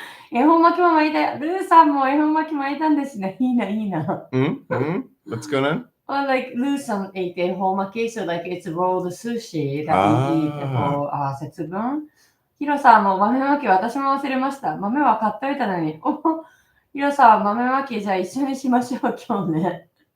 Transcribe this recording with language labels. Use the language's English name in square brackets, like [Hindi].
[Japanese] 恵方巻きも巻いた。ルーさんも恵方巻き巻いたんですね。いいな、いいな。 [English] What's going on? Well, like Loo-san ate 恵方巻き, so like it's rolled sushi that we eat for 節分。 [Japanese] ヒロさんも豆巻き私も忘れました。豆は買っといたのに。ヒロさん豆巻きじゃあ一緒にしましょう今日ね。